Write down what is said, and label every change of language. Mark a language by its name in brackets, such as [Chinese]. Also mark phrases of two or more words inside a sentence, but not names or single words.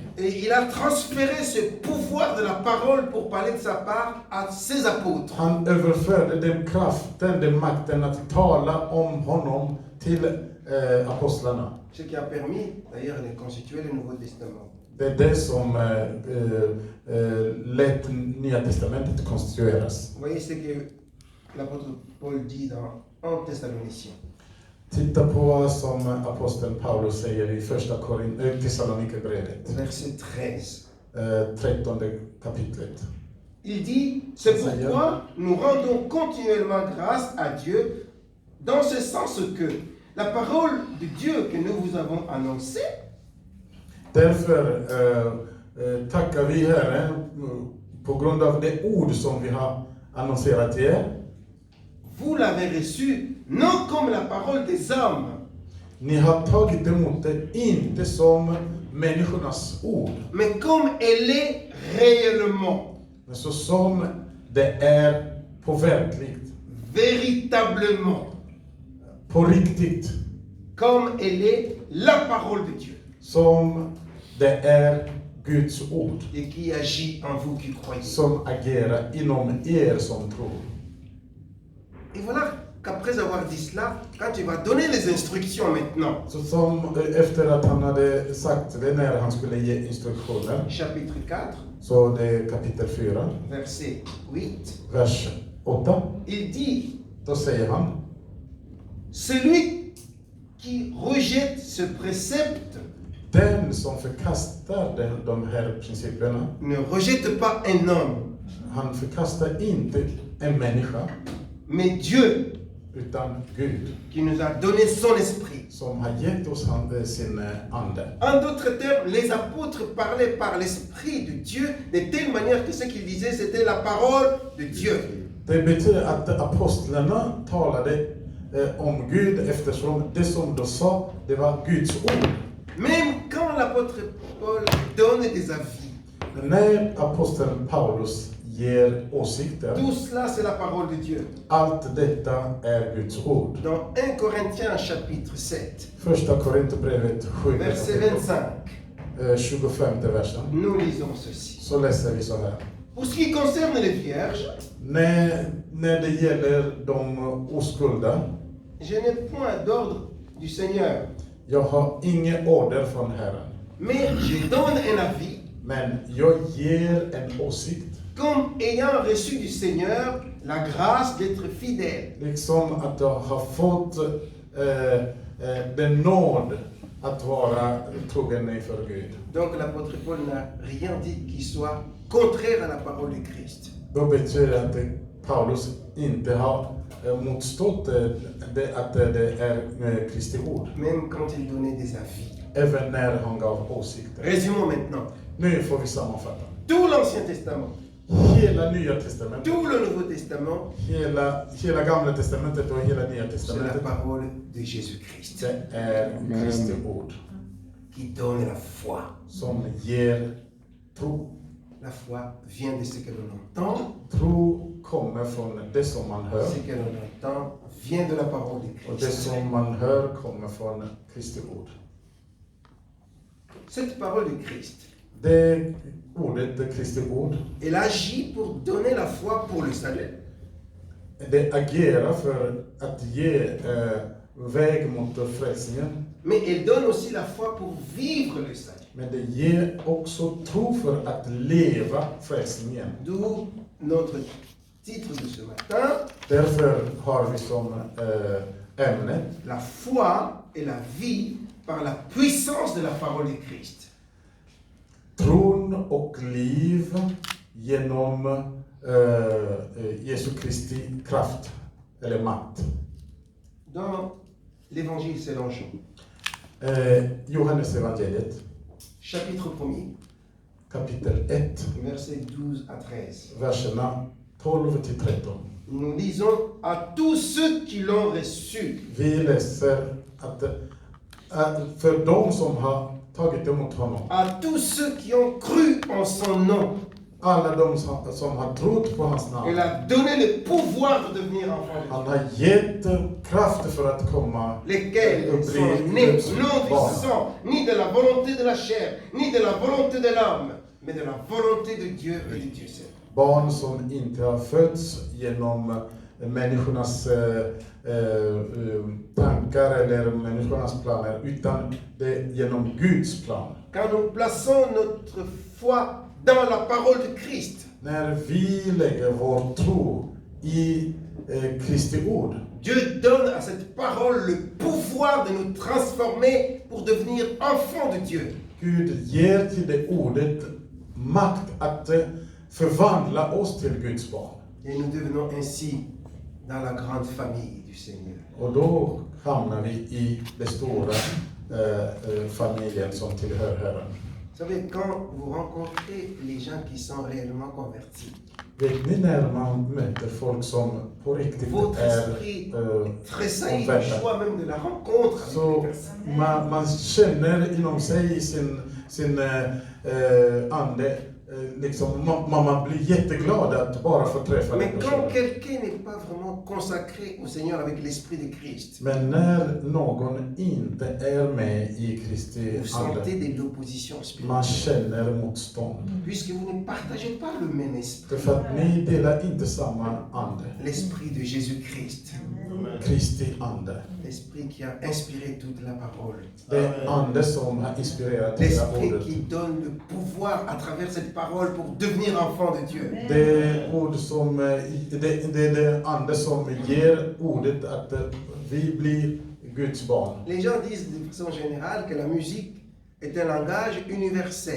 [French] Et il a transféré ce pouvoir de la parole pour parler de sa part à ses apôtres. [Swedish] Han överförde den kraften, den makten att tala om honom till apostlarna. [French] Ce qui a permis d'ailleurs de constituer le Nouveau Testament. [Swedish] Det är det som lät Nya testamentet konstitueras. [French] Vous voyez ce que l'apôtre Paul dit dans 1 Thessaloniciens. [Swedish] Titta på vad som aposteln Paulus säger i första Thessalonikerbrevet, [French] Verset 13. [Swedish] 13 kapitlet. [French] Il dit, c'est pourquoi nous rendons continuellement grâce à Dieu, dans ce sens que la parole de Dieu que nous vous avons annoncée, [Swedish] Därför tackar vi Herren på grund av det ord som vi har annonserat till er. [French] vous l'avez reçue non comme la parole des hommes, [Swedish] Ni har tagit emot det inte som människornas ord, [French] mais comme elle est réellement, [Swedish] men så som det är på verkligt, [French] véritablement, [Swedish] på riktigt, [French] comme elle est la parole de Dieu, [Swedish] som det är Guds ord, [French] et qui agit en vous qui croyez. [Swedish] som agerar inom er som tror. [French] Et voilà qu'après avoir dit cela, quand tu vas donner les instructions maintenant, [Swedish] Så som efter att han hade sagt det, när han skulle ge instruktioner, [French] chapitre 4, [Swedish] så det är kapitel 4, [French] verset 8, [Swedish] vers 8, [French] il dit, [Swedish] då säger han: [French] celui qui rejette ce précepte [Swedish] den som förkastar de här principerna, [French] ne rejette pas un homme, [Swedish] han förkastar inte en människa, [French] mais Dieu [Swedish] utan Gud, [French] qui nous a donné son esprit. [Swedish] som har gett oss sin ande. [French] En d'autres termes, les apôtres parlaient par l'esprit de Dieu de telle manière que ce qu'ils disaient, c'était la parole de Dieu. [Swedish] Det betyder att apostlarna talade om Gud, eftersom det som de sa, det var Guds ord. [French] Même quand l'apôtre Paul donne des avis, [Swedish] När aposteln Paulus ger åsikter, [French] tout cela c'est la parole de Dieu. [Swedish] allt detta är Guds ord. [French] Dans 1 Corinthiens chapitre 7, [Swedish] Första Korinthierbrevet 7, [French] verset 25, [Swedish] 25 versen, [French] nous lisons ceci. [Swedish] så läser vi så här. [French] Pour ce qui concerne les vierges, [Swedish] När det gäller de oskulda, [French] je n'ai point d'ordre du Seigneur, [Swedish] jag har ingen order från Herren, [French] mais je donne un avis [Swedish] Men jag ger en åsikt. [French] Comme ayant reçu du Seigneur la grâce d'être fidèle. [Swedish] Liksom att jag har fått den nåd att vara trogen inför Gud. [French] Donc l'apôtre Paul n'a rien dit qui soit contraire à la parole du Christ. [Swedish] Då betyder det att Paulus inte har motstått att det är Kristi ord. [French] Même quand il donnait des avis. [Swedish] Även när han gav åsikter. [French] Résumons maintenant. [Swedish] Nu får vi sammanfatta. [French] Tout l'Ancien Testament, [Swedish] Hela Nya Testamentet, [French] tout le Nouveau Testament, [Swedish] hela Gamla Testamentet och hela Nya [French] c'est la [Swedish] Testamentet, [French] parole de Jésus-Christ [Swedish] det är Kristi ord [French] qui donne la foi. [Swedish] som ger tro. [French] La foi vient de ce que l'on entend. [Swedish] Tro kommer från det som man hör. [French] Ce que l'on entend vient de la parole de [Swedish] Och det [French] Christ. [Swedish] som man hör kommer från Kristi ord. [French] Cette parole de Christ, [Swedish] Det ordet, det Kristi ord, [French] elle agit pour donner la foi pour le salut. [Swedish] det agerar för att ge väg mot frälsningen. [French] Mais elle donne aussi la foi pour vivre le salut. [Swedish] Men det ger också tro för att leva frälsningen. [French] D'où notre titre de ce matin, [Swedish] Därför har vi som ämne [French] la foi et la vie par la puissance de la parole de Christ. [Swedish] tron och liv genom Jesu Kristi kraft eller makt. [French] Dans l'évangile selon Jean, [Swedish] Johannes evangeliet [French] chapitre 1er, [Swedish] kapitel 1, [French] versets 12 à 13. [Swedish] verserna 12 till 13. [French] Nous lisons à tous ceux qui l'ont reçu. [Swedish] Vi läser att för de som har tagit emot honom, [French] À tous ceux qui ont cru en son nom, [Swedish] alla de som har trott på hans namn, [French] il a donné le pouvoir de devenir enfant de [Swedish] han [French] Dieu. [Swedish] har gett kraft för att komma [French] Lesquels sont nés non du sang, ni de la volonté de la chair, ni de la volonté de l'homme, mais de la volonté de Dieu et de Dieu seul. [Swedish] barn som inte har fötts genom människornas tankar eller människornas planer, utan det är genom Guds plan. [French] Quand nous plaçons notre foi dans la parole de Christ, [Swedish] När vi lägger vår tro i Kristi ord, [French] Dieu donne à cette parole le pouvoir de nous transformer pour devenir enfants de Dieu. [Swedish] Gud ger till det ordet makt att förvandla oss till Guds barn. [French] Et nous devenons ainsi dans la grande famille du Seigneur. [Swedish] Och då hamnar vi i den stora familjen som tillhör Herren. [French] Vous savez, quand vous rencontrez les gens qui sont réellement convertis, [Swedish] Vet ni när man möter folk som på riktigt [French] votre [Swedish] är [French] esprit tressaillit du [Swedish] omvända? [French] choix même de la rencontre avec [Swedish] Så [French] les personnes. [Swedish] man känner inom sig i sin ande, liksom, man blir jätteglad att bara få träffa [French] Mais [Swedish] den [French] quand [Swedish] personen. [French] quelqu'un n'est pas vraiment consacré au Seigneur avec l'Esprit de Christ, [Swedish] Men när någon inte är med i Kristi [French] vous [Swedish] ande, [French] sentez de l'opposition [Swedish] man [French] spirituelle. [Swedish] känner motstånd. [French] Puisque vous ne partagez pas le même esprit, [Swedish] För att ni delar inte samma ande. [French] l'esprit de Jésus-Christ, [Swedish] Kristi ande. [French] l'esprit qui a inspiré toute la parole, [Swedish] Det är ande som har inspirerat hela [French] l'esprit [Swedish] ordet. [French] qui donne le pouvoir à travers cette parole pour devenir enfant de Dieu. [Swedish] Det är ord som, det är det ande som ger ordet att vi blir Guds barn. [French] Les gens disent de façon générale que la musique est un langage universel.